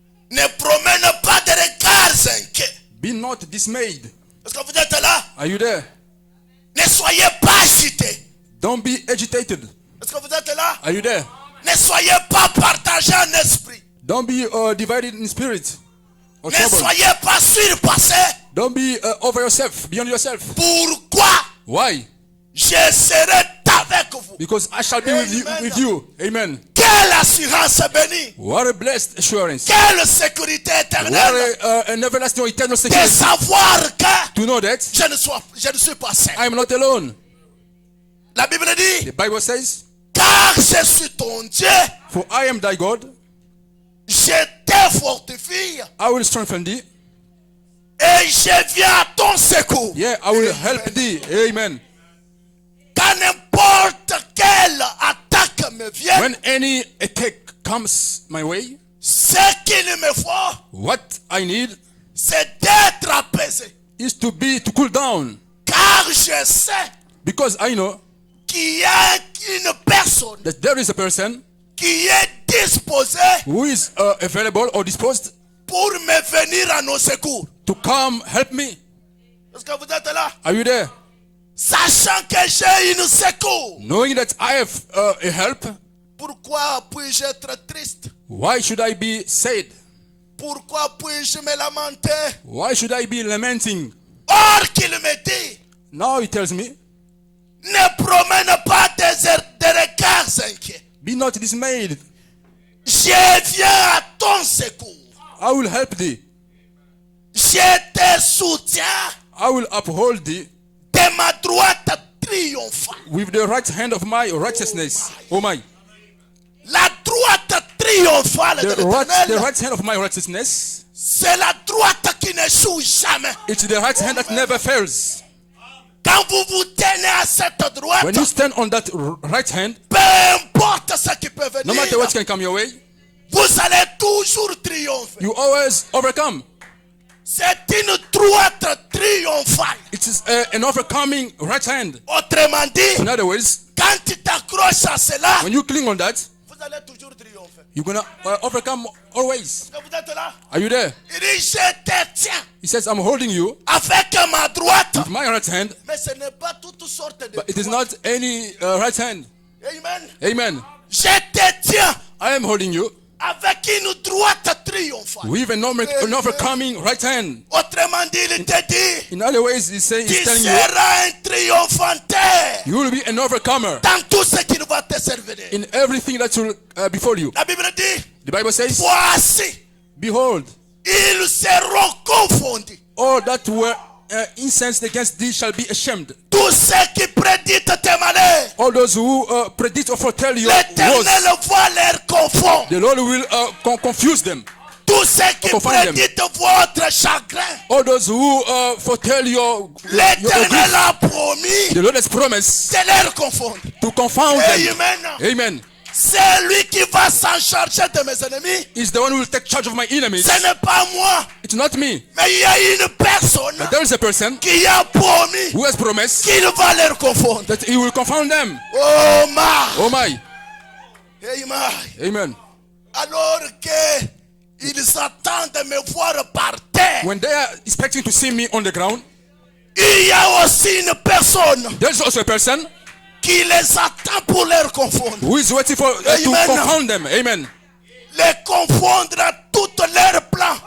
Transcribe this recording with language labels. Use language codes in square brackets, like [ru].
[fr] Ne promène pas de regards inquiets. [en] Be not dismayed. [fr] Est-ce que vous êtes là? [en] Are you there? [fr] Ne soyez pas agités. [en] Don't be agitated. [fr] Est-ce que vous êtes là? [en] Are you there? [fr] Ne soyez pas partagés en esprit. [en] Don't be divided in spirit or [fr] Ne [en] troubled. [fr] soyez pas surpassés. [en] Don't be over yourself, beyond yourself. [fr] Pourquoi? [en] Why? [fr] Je serai avec vous. [en] Because I shall be with you. [fr] Amen. Quelle assurance bénie. [en] What a blessed assurance. [fr] Quelle sécurité [en] What [fr] éternelle. [en] an everlasting eternal [fr] De [en] security. [fr] savoir que [en] To know that [fr] je ne suis pas seul. [en] I am not alone. [fr] La Bible dit, [en] The Bible says, [fr] car je suis ton Dieu, [en] for I am thy God, [fr] je te fortifie [en] I will strengthen thee. [fr] et je viens à ton secours. [en] Yeah, I will help thee. Amen. [fr] Quand n'importe quelle attaque me vient, [en] When any attack comes my way, [fr] ce qu'il me faut, [en] what I need [fr] c'est d'être apaisé. [en] is to cool down. [fr] Car je sais [en] Because I know [fr] que qu'il y a une personne [en] that there is a person [fr] qui est disposée [en] who is available or disposed [fr] pour me venir à nos secours. [en] to come help me. [fr] Est-ce que vous êtes là? [en] Are you there? [fr] Sachant que j'ai une secours. [en] Knowing that I have a help, [fr] Pourquoi puis-je être triste? [en] why should I be sad? [fr] Pourquoi puis-je me lamenter? [en] Why should I be lamenting? [fr] Or qu'il me dit, [en] Now he tells me, [fr] ne promène pas des regards inquiets. [en] be not dismayed. [fr] Je viens à ton secours. [en] I will help thee. [fr] Je te soutiens [en] I will uphold thee [fr] de ma droite triomphale. [en] with the right hand of my righteousness. Oh my. [fr] La droite triomphale de [en] The [fr] l'Éternel, [en] right hand of my righteousness. [fr] c'est la droite qui ne joue jamais. [en] It's the right hand that never fails. [fr] Quand vous vous tenez à cette droite, [en] When you stand on that right hand, [fr] peu importe ce qui peut [en] no [fr] venir, [en] matter what can come your way, [fr] vous allez toujours triompher. [en] you always overcome. [fr] C'est une droite triomphale. [en] It is an overcoming right hand. [fr] Autrement dit, [en] In other words, [fr] quand tu t'accroches à cela, [en] when you cling on that, [fr] vous allez toujours triompher. [en] you're gonna overcome always. [fr] Est-ce que vous êtes là? [en] Are you there? [fr] Il dit, je te tiens [en] He says, I'm holding you [fr] avec ma droite. [en] with my right hand, [fr] Mais ce n'est pas toutes sortes de [en] but it is [fr] droites. [en] not any right hand. [fr] Amen. [en] Amen. [fr] Je te tiens [en] I am holding you [fr] avec une droite triomphale. [en] with an overcoming right hand. [fr] Autrement dit, il te dit, [en] In other ways, he's [fr] tu [en] telling you, [fr] seras un triomphateur [en] you will be an overcomer [fr] dans tout ce qui va te servir. [en] in everything that will befall you. [fr] La Bible dit, [en] The Bible says, [fr] voici, [en] behold, [fr] ils seront confondus. [en] all that were incensed against thee shall be ashamed. [fr] Tous ceux qui prédisent tes malheurs, [en] All those who predict or foretell your [fr] l'Éternel [en] woes, [fr] va les confondre. [en] the Lord will confuse them. [fr] Tous ceux qui [en] Confond them. [fr] prédisent votre chagrin, [en] All those who foretell your [fr] l'Éternel [en] grief, [fr] a promis [en] the Lord has promised [fr] de les confondre. [en] to confound them. [fr] Amen. [en] Amen. [fr] C'est lui qui va s'en charger de mes ennemis. [en] He's the one who will take charge of my enemies. [fr] Ce n'est pas moi, [en] It's not me. [fr] mais il y a une personne [en] But there is a person [fr] qui a promis [en] who has promised [fr] qu'il va les confondre. [en] that he will confound them. Oh my. Oh my. [fr] Amen. [en] Amen. [fr] Alors que ils attendent de me voir par terre, [en] When they are expecting to see me on the ground, [fr] il y a aussi une personne [en] there's also a person [fr] qui les attend pour les confondre. [en] who is waiting for to [fr] Amen. [en] confound them. Amen. [fr] Les confondre à tous leurs plans.